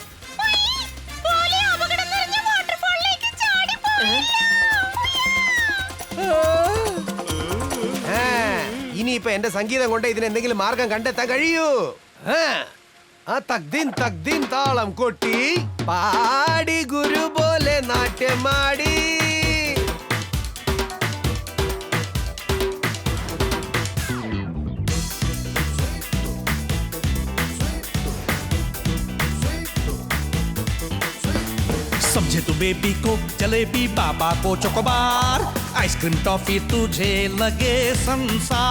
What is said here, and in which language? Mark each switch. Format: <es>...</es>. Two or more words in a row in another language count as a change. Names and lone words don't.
<ml>ഇനിയിപ്പൊ എന്റെ സംഗീതം കൊണ്ട് ഇതിന് എന്തെങ്കിലും മാർഗം കണ്ടെത്താൻ കഴിയൂ. ആ തക്ദിൻ തക്ദിൻ താളം കൊട്ടി പാടി ഗുരു പോലെ നാട്യമാടി.</ml> <hi>समझे तू बेबी को जलेबी, बाबा को चोकोबार, आइसक्रीम टॉफी तुझे लगे संसार.</hi>